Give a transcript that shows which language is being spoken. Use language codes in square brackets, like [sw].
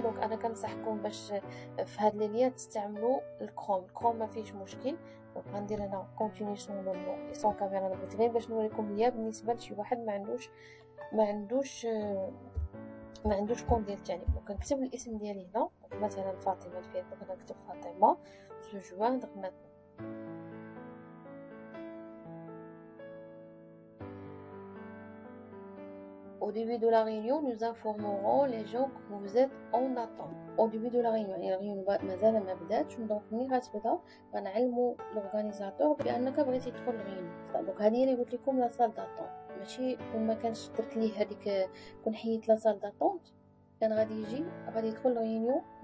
[ar] دونك انا كنصحكم باش في هاد لي ليان تستعملوا الكروم ما فيش مشكل. دونك غندير هنا كونتيني سون كاميرا. انا بغيت غير باش نوريكم ليا بالنسبه لشي واحد ما عندوش كونت ديال التعليم. دونك نكتب الاسم ديالي هنا مثلا فاطمه الفير. دونك نكتب فاطمه جوان. [fr] دونك au début de la réunion, nous informerons les gens que vous êtes en attente. Au début de la réunion, [ar] يعني الريون مازال ما بداتش. دونك ملي غتبدا غنعلموا لورغانيزاتور بانك بغيتي تدخل الريون. دونك هذه اللي قلت لكم لا سال داتونت، ماشي وما كانش درت ليه هذيك كون حيت لا سال داتونت كان غادي يدخل الريون.